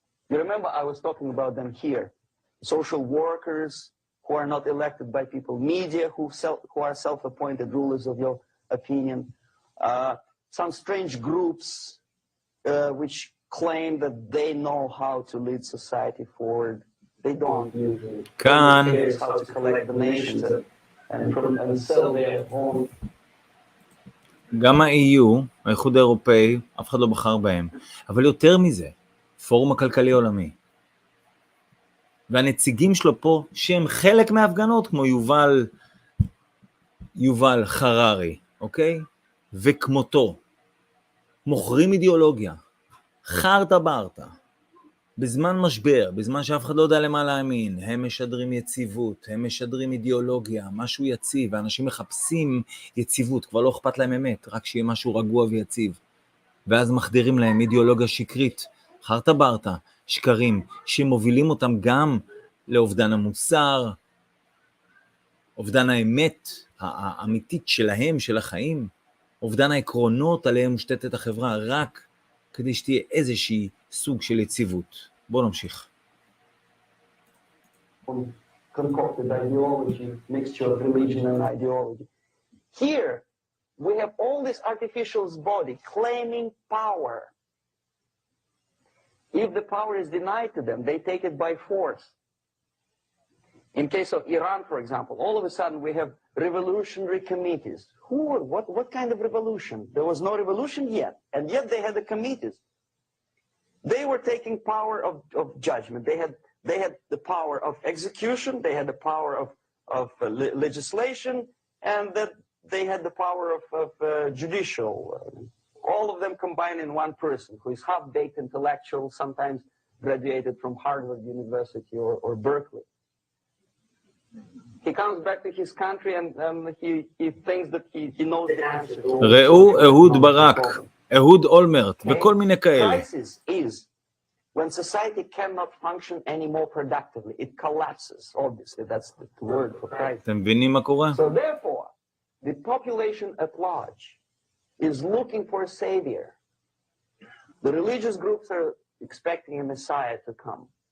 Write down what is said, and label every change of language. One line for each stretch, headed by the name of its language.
English: You remember I was talking about them here. Social workers who are not elected by people, media who are self-appointed rulers of your opinion, some strange groups which claim that they know how to lead society forward. They don't usually.
Hebrew: כאן,
English: How to collect the nations and sell their own.
Hebrew: גם ה-EU, האיחוד האירופאי, אף אחד לא בחר בהם. אבל יותר מזה, פורום הכלכלי העולמי. והנציגים שלו פה, שהם חלק מההפגנות, כמו יובל חררי, אוקיי? וכמותו. מוכרים אידיאולוגיה. חרטה ברטה. בזמן משבר, בזמן שאף אחד לא יודע למה להאמין, הם משדרים יציבות, הם משדרים אידיאולוגיה, משהו יציב, ואנשים מחפשים יציבות, כבר לא אכפת להם אמת, רק שיהיה משהו רגוע ויציב. ואז מחדירים להם אידיאולוגיה שקרית, חרטה ברטה, שקרים, שמובילים אותם גם לאובדן המוסר, אובדן האמת האמיתית שלהם, של החיים, אובדן העקרונות עליהם מושתתת החברה, רק כדי שתהיה איזושהי סוג של יציבות. בואו נמשיך.
English: Concocted ideology, mixture of religion and ideology. Here, we have all this artificial's body claiming power. If the power is denied to them, they take it by force. In case of Iran, for example, all of a sudden we have revolutionary committees. What kind of revolution? There was no revolution yet, and yet they had the committees. They were taking power of judgment. They had the power of execution. They had the power of legislation, and that they had the power of judicial. All of them combined in one person who is half-baked intellectual, sometimes graduated from Harvard University or Berkeley. He comes back to his country and he thinks that he knows the answer.
Hebrew: ראו אהוד ברק, אהוד אולמרט, וכל מיני כאלה.
English: Crisis is when society cannot function anymore productively. It collapses, obviously. That's the word for crisis.
Hebrew: אתם מבינים מה קורה?
English: So therefore, the population at large is looking for a savior. The religious groups are expecting a messiah to come.